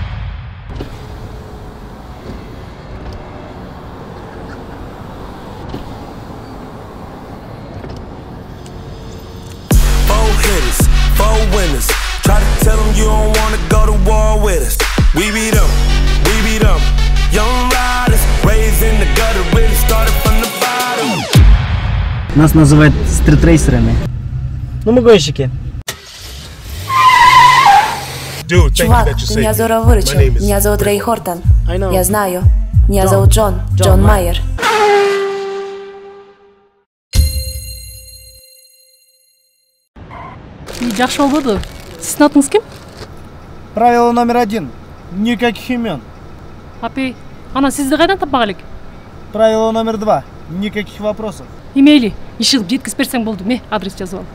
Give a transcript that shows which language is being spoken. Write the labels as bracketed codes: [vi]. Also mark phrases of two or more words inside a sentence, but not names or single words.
[en] Four winners. Try to tell them you don't wanna go to war with us. We beat them. Young riders, raised in the gutter, really started from the bottom. [ru] Нас называют стритрейсерами. Ну мы гонщики. Чувак, ты меня здорово выручил. Меня зовут Рэй Хортон. Я знаю. Меня зовут Джон Майер. [ky] Жакшы болбоду. Сиздин атыңыз ким? [ru] Правило номер 1. Никаких имен. [ky] Апей, ана сизди кайдан таппак элек? [ru] Правило номер 2. Никаких вопросов. [ky] Эмейли, иш кылып жеткизип берсең болду. Адрес жазып ал.